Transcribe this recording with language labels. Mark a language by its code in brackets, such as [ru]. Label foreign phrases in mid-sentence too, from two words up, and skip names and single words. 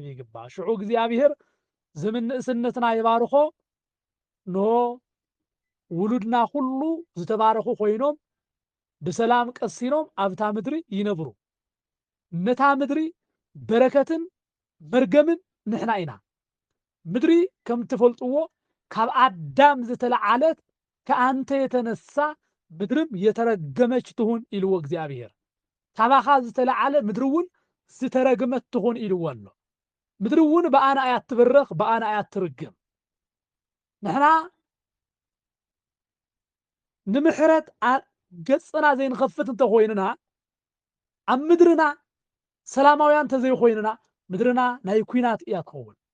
[ti] ይግባእ ሽዑ እግዚአብሔር ዘመን ንእስነትና ይባርኾ ንሆ ውሉድና ኩሉ ዝተባረኹ ኮይኖም ብሰላም ቀሲኖም ኣብታ ምድሪ ይነብሩ ነታ ምድሪ በረከትን መርገምን ንሕና ኢና ምድሪ ከም ትፈልጥዎ ካብ አዳም ዝተለዓለት [am] ከአንተ የተነሳ ምድርም የተረገመች [ti] ትሁን ኢልዎ እግዚአብሔር ካባኻ ዝተለዓለ ምድሪ እውን ዝተረገመት ትሁን ኢልዎ ኣሎ ምድርውን በአና አያት ትበረኽ በአና አያት ትርገም ንሕና ንምሕረት ገጽና ዘይንኸፍት እንተኾይንና ኣብ ምድርና ሰላማውያን ተዘይኾይንና ምድርና ናይ ኩናት እያ ትኸውን